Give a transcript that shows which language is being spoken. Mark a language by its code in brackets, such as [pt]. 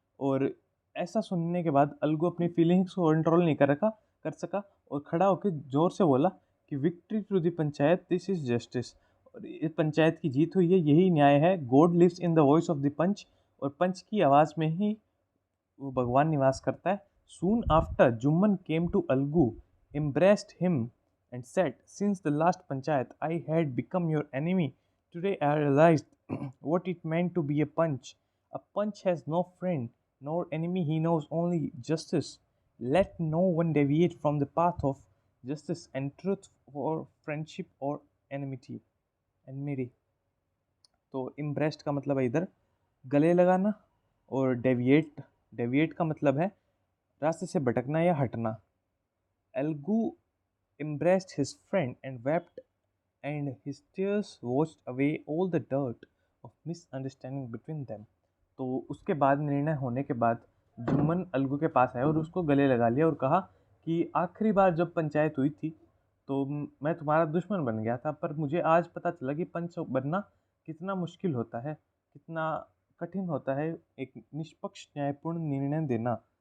[hi] और ऐसा सुनने के बाद अलगू अपनी फीलिंग्स को कंट्रोल नहीं कर सका, और खड़ा होकर जोर से बोला कि [en] Victory to the panchayat, this is justice. [hi] और इस पंचायत की जीत हुई है, यही न्याय है। [en] God lives in the voice of the panch, [hi] और पंच की आवाज़ में ही वो भगवान निवास करता है। [en] Soon after, Jumman came to Algu, embraced him, and said, "Since the last panchayat, I had become your enemy. Today I realized what it meant to be a punch. A punch has no friend nor enemy, he knows only justice. Let no one deviate from the path of justice and truth for friendship or enmity." enmity. [hi] तो इम्ब्रेस्ट का मतलब है इधर गले लगाना, और deviate, deviate का मतलब है रास्ते से भटकना या हटना। [en] Algu embraced his friend and wept, and his tears washed away all the dirt of misunderstanding between them. [hi] तो उसके बाद निर्णय होने के बाद जुम्मन अलगू के पास आया और उसको गले लगा लिया और कहा कि आखिरी बार जब पंचायत हुई थी तो मैं तुम्हारा दुश्मन बन गया था, पर मुझे आज पता चला कि पंच बनना कितना मुश्किल होता है, कितना कठिन होता है एक निष्पक्ष न्यायपूर्ण निर्णय देना।